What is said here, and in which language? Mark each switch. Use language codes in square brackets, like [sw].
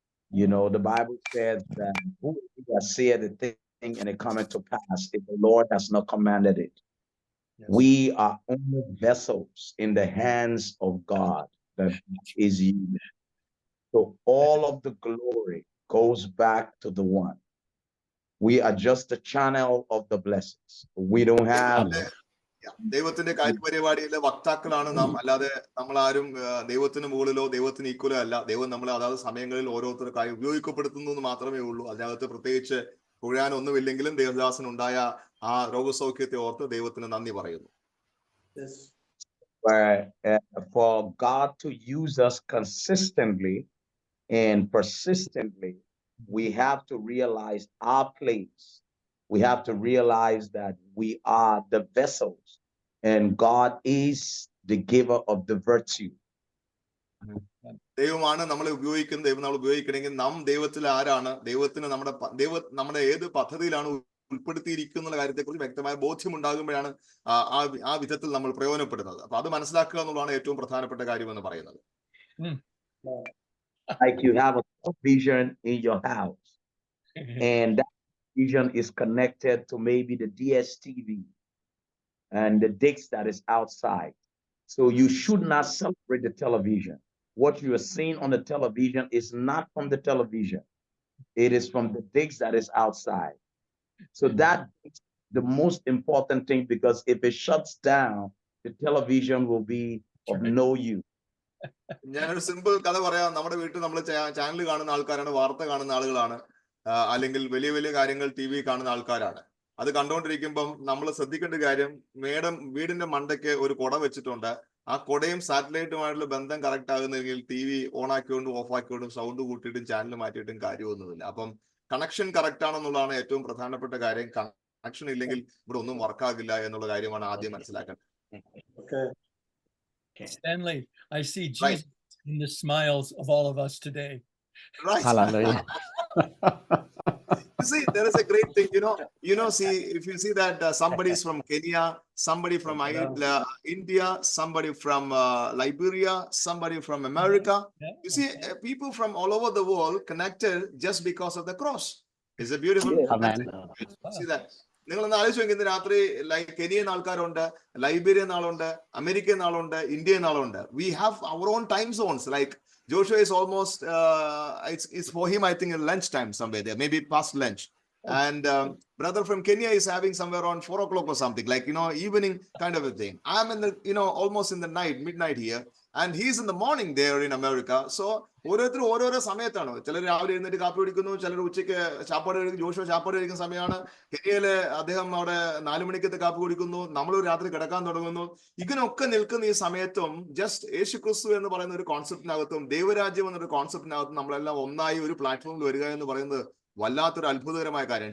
[en] You know, the Bible says that who has said a thing and it cometh to pass if the Lord has not commanded it. Yes. We are only vessels in the hands of God that is used. So all of the glory goes back to the one. We are just the channel of the blessings. We don't have. [ml] ദൈവത്തിന്റെ കാര്യപരിപാടിയിലെ വക്താക്കളാണ് നാം. അല്ലാതെ നമ്മളാരും ദൈവത്തിന് മുകളിലോ ദൈവത്തിന് ഈക്വലോ അല്ല. ദൈവം നമ്മളെ അതാത് സമയങ്ങളിൽ ഓരോരുത്തർക്കായി ഉപയോഗിക്കപ്പെടുത്തുന്നു എന്ന് മാത്രമേ ഉള്ളൂ. അതിനകത്ത് പ്രത്യേകിച്ച് കുഴയാനൊന്നുമില്ലെങ്കിലും ദേവദാസനുണ്ടായ ആ രോഗസൗഖ്യത്തെ ഓർത്ത് ദൈവത്തിന് നന്ദി പറയുന്നു. [en] For God to use us consistently and persistently, we have to realize our place. We have to realize that we are the vessels and God is the giver of the virtue. [ml] ദൈവമാണ് നമ്മളെ ഉപയോഗിക്കുന്നത്. ദൈവം നമ്മൾ ഉപയോഗിക്കണമെങ്കിൽ നാം ദൈവത്തിൽ ആരാണ്, ദൈവത്തിന് നമ്മുടെ ഏത് പദ്ധതിയിലാണ് ഉൾപ്പെടുത്തിയിരിക്കുന്ന കാര്യത്തെക്കുറിച്ച് വ്യക്തമായ ബോധ്യം ഉണ്ടാകുമ്പോഴാണ് ആ വിധത്തിൽ നമ്മൾ പ്രയോജനപ്പെടുന്നത്. അപ്പൊ അത് മനസ്സിലാക്കുക എന്നുള്ളതാണ് ഏറ്റവും പ്രധാനപ്പെട്ട കാര്യം എന്ന് പറയുന്നത്. [en] Like you have a vision in your house and that vision is connected to maybe the DSTV and the dish that is outside. So you should not celebrate the television. What you are seeing on the television is not from the television. It is from the dish that is outside. So that is the most important thing, because if it shuts down, the television will be of no use. [ml] ഞാനൊരു simple കഥ പറയാം. നമ്മുടെ വീട്ടിൽ നമ്മൾ channel കാണുന്ന ആൾക്കാരാണ്, വാർത്ത കാണുന്ന ആളുകളാണ്, അല്ലെങ്കിൽ വലിയ വലിയ കാര്യങ്ങൾ TV കാണുന്ന ആൾക്കാരാണ്. അത് കണ്ടുകൊണ്ടിരിക്കുമ്പം നമ്മൾ ശ്രദ്ധിക്കേണ്ട കാര്യം, വീടിന്റെ മണ്ടയ്ക്ക് ഒരു കുട വെച്ചിട്ടുണ്ട്. ആ കുടയും സാറ്റലൈറ്റുമായിട്ടുള്ള ബന്ധം correct ആകുന്നെങ്കിൽ TV on ആക്കിക്കൊണ്ടും of ആക്കിക്കൊണ്ടും sound കൂട്ടിയിട്ടും channel മാറ്റിയിട്ടും കാര്യമൊന്നുമില്ല. അപ്പം കണക്ഷൻ കറക്റ്റ് ആണെന്നുള്ളതാണ് ഏറ്റവും പ്രധാനപ്പെട്ട കാര്യം. കണക്ഷൻ ഇല്ലെങ്കിൽ ഇവിടെ ഒന്നും വർക്കാകില്ല എന്നുള്ള കാര്യമാണ് ആദ്യം മനസ്സിലാക്കേണ്ടത്. [en] Stanley, I see Jesus in the smiles of all of us today. Right. Hallelujah. You see, there is a great thing, see, if you see that somebody is from Kenya, somebody from India, somebody from Liberia, somebody from America. You see, people from all over the world connected just because of the cross. It's a beautiful Amen. see that. [ml] നിങ്ങളൊന്ന് ആലോചിച്ച് നോക്കി, ഇന്ന് രാത്രി Kenyan ആൾക്കാരുണ്ട്, Liberian ആളുണ്ട്, American ആളുണ്ട്, Indian ആളുണ്ട്. [en] We have our own time zones. Like Joshua is almost, it's for him, I think, in lunchtime somewhere there, maybe past lunch. And brother from Kenya is having somewhere around 4 o'clock or something, like, evening kind of a thing. I'm in the, almost in the midnight here. And he's in the morning there in America. [ml] So ഓരോരുത്തരും ഓരോരോ സമയത്താണ്. ചിലർ രാവിലെ എഴുന്നേറ്റ് കാപ്പി കുടിക്കുന്നു, ചിലർ ഉച്ചയ്ക്ക് ചാപ്പാട് കഴിക്കും. ജോഷുവ ചാപ്പാട് കഴിക്കുന്ന സമയമാണ്. കെനിയയില് അദ്ദേഹം അവിടെ 4 മണിക്കത്തെ കാപ്പി കുടിക്കുന്നു, നമ്മൾ രാത്രി കിടക്കാൻ തുടങ്ങുന്നു. ഇതിനൊക്കെ നിൽക്കുന്ന ഈ സമയത്തും ജസ്റ്റ് യേശു ക്രിസ്തു എന്ന് പറയുന്ന ഒരു കോൺസെപ്റ്റിനകത്തും ദൈവരാജ്യം എന്നൊരു കോൺസെപ്റ്റിനകത്തും നമ്മളെല്ലാം ഒന്നായി ഒരു പ്ലാറ്റ്ഫോമിൽ വരിക എന്ന് പറയുന്നത് വല്ലാത്തൊരു അത്ഭുതകരമായ കാര്യം.